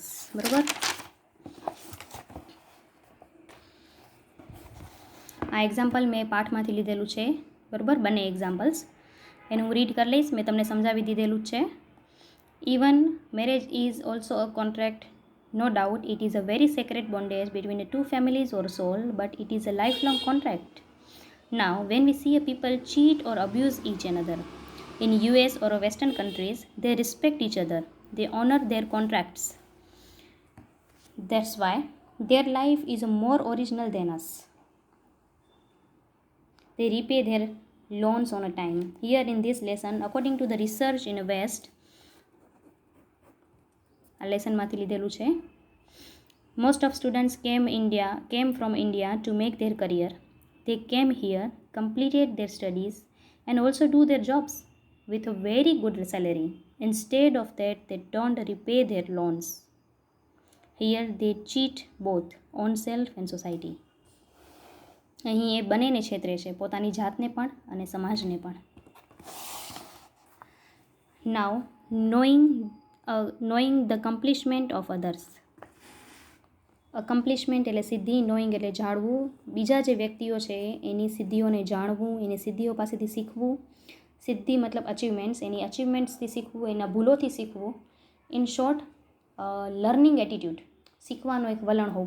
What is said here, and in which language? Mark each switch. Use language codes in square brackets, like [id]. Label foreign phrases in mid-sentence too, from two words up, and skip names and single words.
[gu] બરાબર, આ એક્ઝામ્પલ મેં પાઠમાંથી લીધેલું છે. બરાબર, બંને એક્ઝામ્પલ્સ એનું હું રીડ કરી લઈશ. મેં તમને સમજાવી દીધેલું જ છે. [en] even marriage is also a contract. No doubt, it is a very sacred bondage between the two families or soul, but it is a lifelong contract. Now, when we see a people cheat or abuse each another, in US or Western countries, they respect each other. They honor their contracts. That's why their life is more original than us. They repay their loans on a time. Here in this lesson, according to the research in the West, [gu] આ લેસનમાંથી લીધેલું છે. [en] Most of students came from India to make their career. They came here, completed their studies, and also do their jobs with a very good salary. Instead of that, they don't repay their loans. Here they cheat both oneself and society. [gu] અહીં એ બંનેને છેતરે છે, પોતાની જાતને પણ અને સમાજને પણ. [en] Now, knowing the accomplishment of others. [gu] અકમ્પ્લિશમેન્ટ એટલે સિદ્ધિ, નોઈંગ એટલે જાણવું. બીજા જે વ્યક્તિઓ છે એની સિદ્ધિઓને જાણવું, એની સિદ્ધિઓ પાસેથી શીખવું. સિદ્ધિ મતલબ અચીવમેન્ટ્સ, એની અચીવમેન્ટ્સથી શીખવું, એના ભૂલોથી શીખવું. [en] in short, learning attitude, [gu] શીખવાનો એક વલણ હોવો.